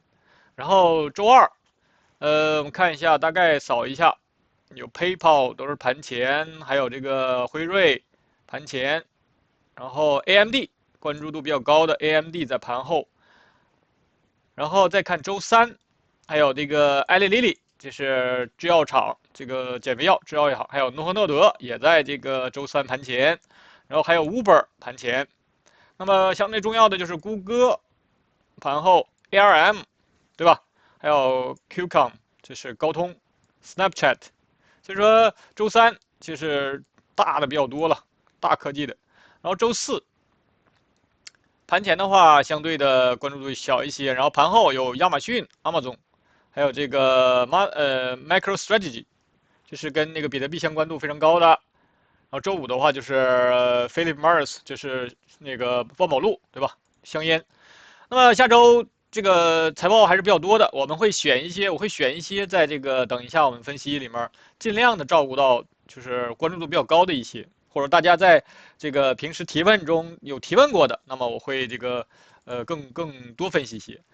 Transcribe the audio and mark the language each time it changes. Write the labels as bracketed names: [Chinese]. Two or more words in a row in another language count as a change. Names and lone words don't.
[Chinese] 然後周二，我們看一下，大概掃一下，有 PayPal 都是盤前，還有這個輝瑞盤前，然後 AMD 關注度比較高的 AMD 在盤後，然後再看周三，還有这個艾利莉，这是制藥廠，這個減肥藥制藥也好，還有諾和諾德也在這個周三盤前，然後還有 Uber 盤前。那麼相對重要的就是谷歌盤後 ARM，對吧？還有 Qualcomm， 這是高通 ，Snapchat。所以說周三就是大的比較多了，大科技的。然後周四盤前的話，相對的關注度小一些。然後盤後有亞馬遜 Amazon， 還有這個 MicroStrategy，就是跟那個比特幣相關度非常高的。然後周五的話就是Philip Morris， 就是那個万宝路，对吧？香烟。那麼下周這個財報還是比較多的，我會選一些在這個等一下我們分析裡面盡量的照顧到就是關注度比較高的一些，或者大家在這個平時提問中有提問過的，那麼我會這個更多分析一些。